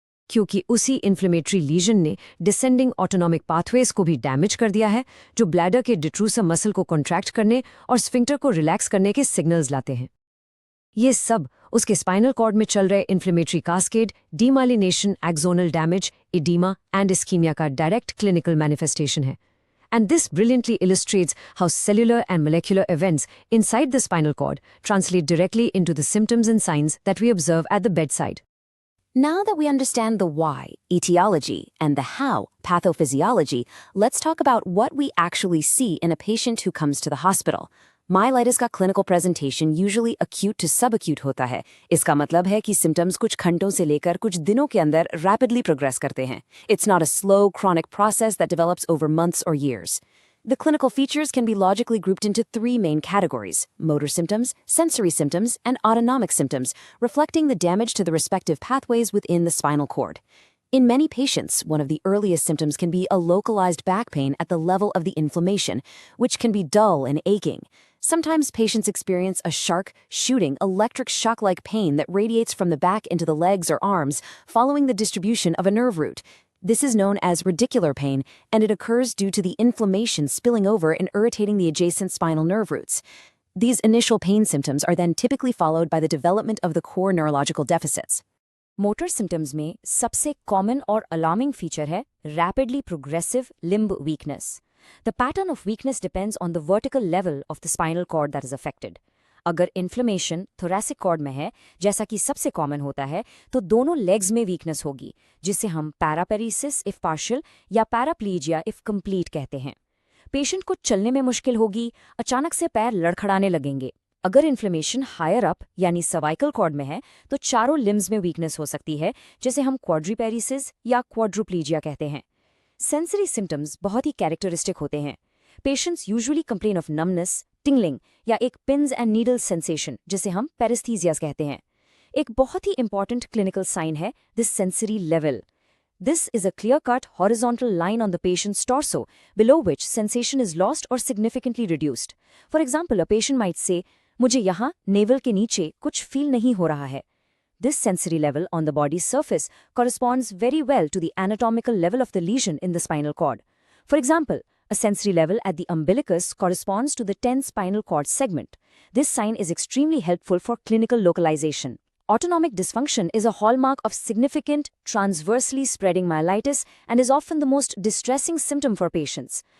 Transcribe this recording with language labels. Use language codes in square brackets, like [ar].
[hi] क्योंकि उसी inflammatory legion ने डिसेंडिंग ऑटोनॉमिक पाथवेज को भी डैमेज कर दिया है, जो ब्लैडर के डिट्रूसर मसल को कॉन्ट्रैक्ट करने और स्फिंक्टर को रिलैक्स करने के सिग्नल्स लाते हैं। ये सब उसके स्पाइनल कॉर्ड में चल रहे inflammatory cascade, demyelination, axonal damage, edema and ischemia का डायरेक्ट क्लिनिकल मैनिफेस्टेशन है। [en] And this brilliantly illustrates how cellular and molecular events inside the spinal cord translate directly into the symptoms and signs that we observe at the bedside. Now that we understand the why, etiology, and the how, pathophysiology, let's talk about what we actually see in a patient who comes to the hospital. Myelitis का clinical presentation usually acute to subacute होता है। [hi] इसका मतलब है कि symptoms कुछ घंटों से लेकर कुछ दिनों के अंदर rapidly progress करते हैं। [en] It's not a slow, chronic process that develops over months or years. The clinical features can be logically grouped into three main categories: motor symptoms, sensory symptoms, and autonomic symptoms, reflecting the damage to the respective pathways within the spinal cord. In many patients, one of the earliest symptoms can be a localized back pain at the level of the inflammation, which can be dull and aching. Sometimes patients experience a sharp, shooting, electric shock-like pain that radiates from the back into the legs or arms following the distribution of a nerve root. This is known as radicular pain, and it occurs due to the inflammation spilling over and irritating the adjacent spinal nerve roots. These initial pain symptoms are then typically followed by the development of the core neurological deficits. [hi] Motor symptoms में सबसे common और alarming feature है rapidly progressive limb weakness. [en] The pattern of weakness depends on the vertical level of the spinal cord that is affected. [hi] अगर inflammation thoracic cord में है, जैसा कि सबसे कॉमन होता है, तो दोनों लेग्स में वीकनेस होगी, जिसे हम पैरापेरिसिस इफ पार्शियल या पैराप्लीजिया इफ कंप्लीट कहते हैं। पेशेंट को चलने में मुश्किल होगी, अचानक से पैर लड़खड़ाने लगेंगे। अगर इन्फ्लेमेशन हायर अप यानी सर्वाइकल कॉर्ड में है, तो चारों लिम्स में वीकनेस हो सकती है, जिसे हम क्वाड्रीपेरिसिस या क्वाड्रुप्लीजिया कहते हैं। सेंसरी सिम्टम्स बहुत ही कैरेक्टरिस्टिक होते हैं। Patients usually complain of numbness, tingling या एक पिन्स एंड नीडल सेंसेशन, जिसे हम पेरिस्थीजियास कहते हैं। एक बहुत ही इंपॉर्टेंट क्लिनिकल साइन है this sensory level. [en] This is a clear-cut horizontal line on the patient's torso, below which sensation is lost or significantly reduced. For example, a patient might say, [hi] मुझे यहाँ naval के नीचे कुछ feel नहीं हो रहा है। [en] This sensory level on the body's surface corresponds very well to the anatomical level of the lesion in the spinal cord. For example, a A sensory level at the umbilicus corresponds to the 10th spinal cord segment. This sign is extremely helpful for clinical localization. Autonomic dysfunction is a hallmark of significant, transversely spreading myelitis and is often the most distressing symptom for patients.